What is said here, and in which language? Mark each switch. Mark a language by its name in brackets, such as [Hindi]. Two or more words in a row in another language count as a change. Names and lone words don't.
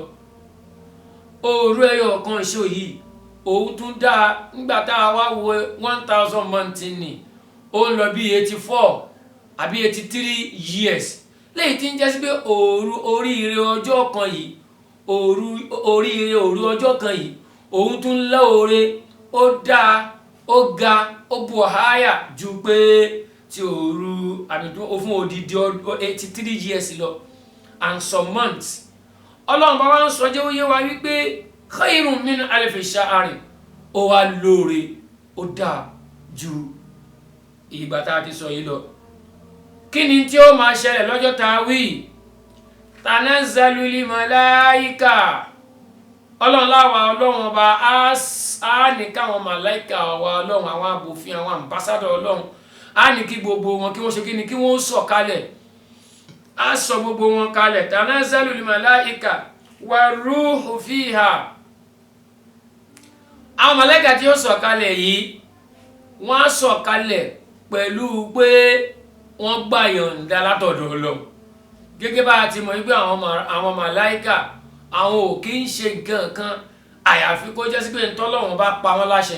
[Yoruba] Òru ẹyọ kan ṣo yìí òun tún dáa, nígbà tá a wá wo 1000 months ni ó ń lọ bí 84 àbí 83 years, lẹ́yìn tí ń jẹ́ sí pé òru oríire ọjọ́ kan yìí, oríire òru ọjọ́ kan yìí òun tún lóore, ó dáa, ó ga, ó bu ọ̀háyà ju pé ti òru àmì tó fún odidi 83 years lọ [English] and some months. [Yoruba] Ọlọ́run bá wá ń sọ jẹ́ ó yé wa wípé [Arabic] خير من ألف شهر, [Yoruba] ó wá lóore, ó dáa ju ìgbà tá a ti sọ yìí lọ. Kí ni tí ó máa ṣẹlẹ̀ lọ́jọ́ tá a wí? [Arabic] تنزل الملائكة. [Yoruba] Ọlọ́run láwa Ọlọ́run ọba á ní káwọn màláìka wa Ọlọ́run, àwọn abòfin, àwọn ambassador Ọlọ́run, á ní kí gbogbo wọn kí wọ́n ṣe kí ni, kí wọ́n sọ̀ kalẹ̀, á sọ gbogbo wọn kalẹ̀. [Arabic] تنزل الملائكة والروح فيها. [Yoruba] Àwọn màláìka tí ó sọ̀ kalẹ̀ yìí wọ́n á sọ̀ kalẹ̀ pẹ̀lú pé wọ́n gbà yọ̀ǹda látọ̀dọ̀ Ọlọ́run. Gẹ́gẹ́ bá a ti mọ̀ wípé àwọn màláìka àwọn ò kí ń ṣe nǹkan kan àyàfi kó jẹ́ sí pé ntọ́lọ́run bá pa wọ́n láṣẹ.